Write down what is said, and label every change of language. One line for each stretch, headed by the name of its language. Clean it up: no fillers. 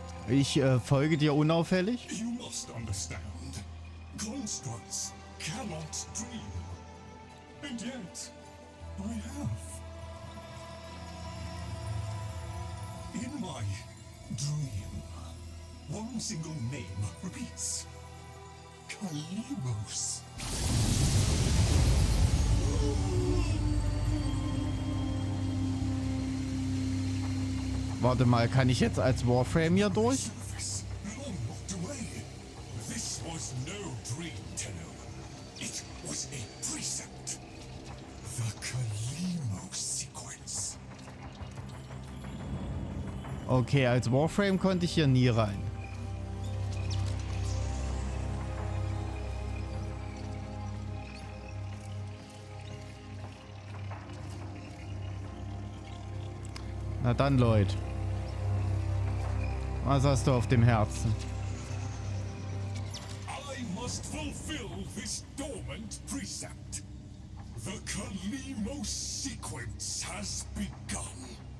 German: Ich folge dir unauffällig.
English: You must understand. Constructs cannot dream. And yet, I have. In my dream, one single name repeats. Kalimos.
German: Warte mal, kann ich jetzt als Warframe hier durch?
English: Surface, long locked away. This was no dream, Tenno. It was a precept. The Kalimos sequence.
German: Okay, als Warframe konnte ich hier nie rein. Na dann, Lloyd. Was hast du auf dem Herzen?
English: I must fulfill this dormant precept. The Kalimos sequence has begun.